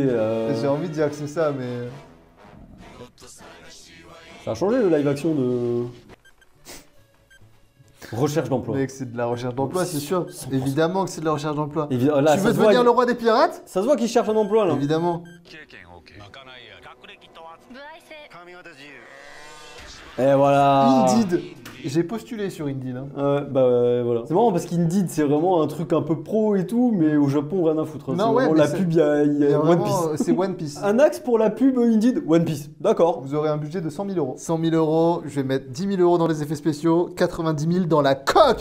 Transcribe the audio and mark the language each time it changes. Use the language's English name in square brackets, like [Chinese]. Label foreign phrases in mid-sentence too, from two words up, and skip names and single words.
[French] J'ai envie de dire que c'est ça, mais. Ça a changé le live action de. Recherche d'emploi. Mec, c'est de la recherche d'emploi, c'est sûr. Évidemment que c'est de la recherche d'emploi. Là, Tu ça veux se voit, devenir le roi des pirates ça se voit qu'il cherche un emploi là. Évidemment. [Japanese] 経験 OK 開かないや学歴とは歩合制髪型自由 [French] Et voilà. Indeed. J'ai postulé sur Indeed. Hein. Voilà. C'est marrant parce qu'Indeed c'est vraiment un truc un peu pro et tout, mais au Japon rien à foutre. Non, C'est ouais, vraiment mais la c'est- pub, il y a Il y a One vraiment, Piece. c'est One Piece. Un axe pour la pub Indeed, One Piece. D'accord. Vous aurez un budget de 100 000 euros. 100 000 euros, je vais mettre 10 000 euros dans les effets spéciaux, 90 000 dans la coque.